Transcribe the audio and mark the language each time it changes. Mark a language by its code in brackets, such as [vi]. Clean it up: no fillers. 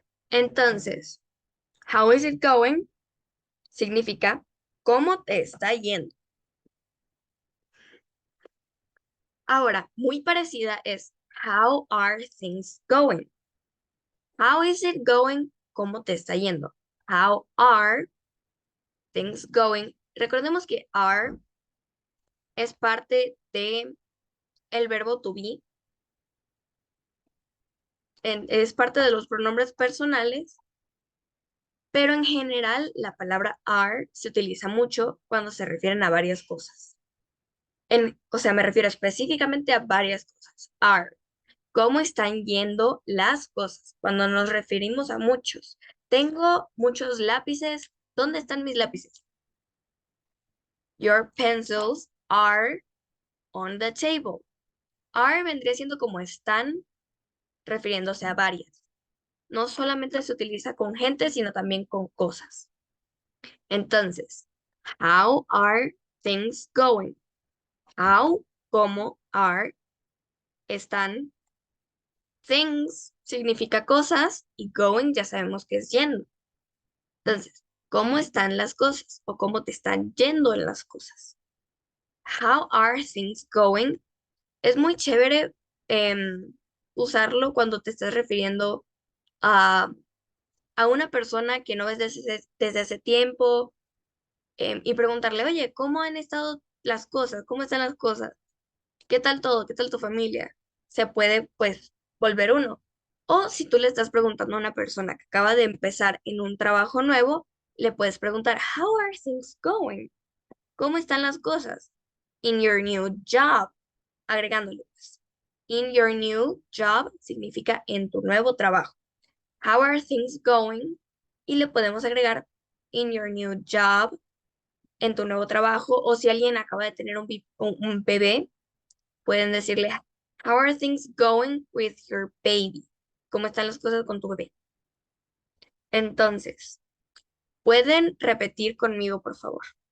[es] Entonces, [en] how is it going? [es] Significa cómo te está yendo. Ahora, muy parecida es [en] how are things going? How is it going? [es] ¿Cómo te está yendo? [en] How are things going? [es] Recordemos que are es parte de el verbo to be, es parte de los pronombres personales, pero en general la palabra are se utiliza mucho cuando se refieren a varias cosas. O sea, me refiero específicamente a varias cosas. Are. ¿Cómo están yendo las cosas? Cuando nos referimos a muchos. Tengo muchos lápices. ¿Dónde están mis lápices? [en] Your pencils are on the table. [es] Are vendría siendo como están, refiriéndose a varias. No solamente se utiliza con gente, sino también con cosas. Entonces, [en] how are things going? [es] How, ¿cómo? Are, están. Things significa cosas y going ya sabemos que es yendo. Entonces, ¿cómo están las cosas o cómo te están yendo en las cosas? [en] How are things going? [es] Es muy chévere usarlo cuando te estás refiriendo a, a una persona que no ves desde hace tiempo y preguntarle, oye, ¿cómo han estado las cosas? ¿Cómo están las cosas? ¿Qué tal todo? ¿Qué tal tu familia? Se puede, pues, volver uno. O si tú le estás preguntando a una persona que acaba de empezar en un trabajo nuevo, le puedes preguntar, [en] How are things going? [es] ¿Cómo están las cosas? [en] In your new job. [es] Agregándole, pues. [en] In your new job [es] significa en tu nuevo trabajo. [en] How are things going? [es] Y le podemos agregar [en] in your new job [es] en tu nuevo trabajo, o si alguien acaba de tener un bebé, pueden decirle, [en] How are things going with your baby? [es] ¿Cómo están las cosas con tu bebé? Entonces, ¿pueden repetir conmigo, por favor?